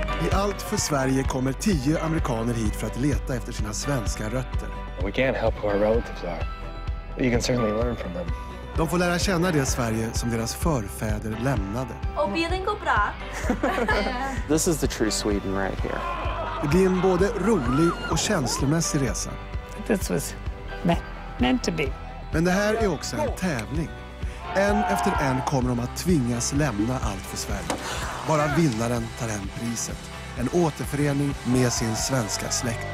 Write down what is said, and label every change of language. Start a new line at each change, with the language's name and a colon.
Swedish: I Allt för Sverige kommer 10 amerikaner hit för att leta efter sina svenska rötter.
English: We can't help who our relatives are. But you can certainly learn from them.
Swedish: De får lära känna det Sverige som deras förfäder lämnade. Och bilen går bra.
English: This is the true Sweden right here.
Swedish: Det blir en både rolig och känslomässig resa.
English: This was meant to be.
Swedish: Men det här är också en tävling. En efter en kommer de att tvingas lämna Allt för Sverige. Bara vinnaren tar hem priset. En återförening med sin svenska släkt.